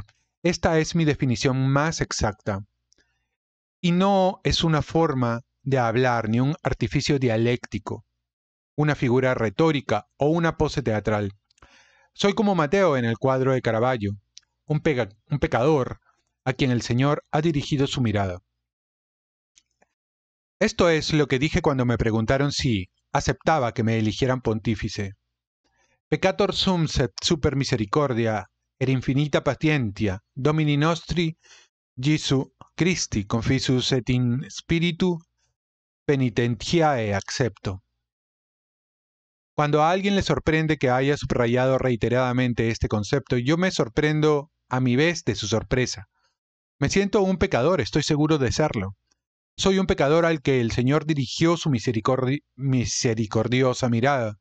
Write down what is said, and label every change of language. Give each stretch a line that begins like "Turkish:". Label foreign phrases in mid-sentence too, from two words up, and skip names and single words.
Spanish: Esta es mi definición más exacta. Y no es una forma de hablar ni un artificio dialéctico, una figura retórica o una pose teatral. Soy como Mateo en el cuadro de Caravaggio, un pecador a quien el Señor ha dirigido su mirada. Esto es lo que dije cuando me preguntaron si aceptaba que me eligieran pontífice.
Latin: Peccator sum sed super misericordia et infinita patientia Domini nostri Jesu Christi confisus et in spiritu penitentiae accepto.
Spanish: Cuando a alguien le sorprende que haya subrayado reiteradamente este concepto, yo me sorprendo a mi vez de su sorpresa. Me siento un pecador, estoy seguro de serlo. Soy un pecador al que el Señor dirigió su misericordiosa mirada.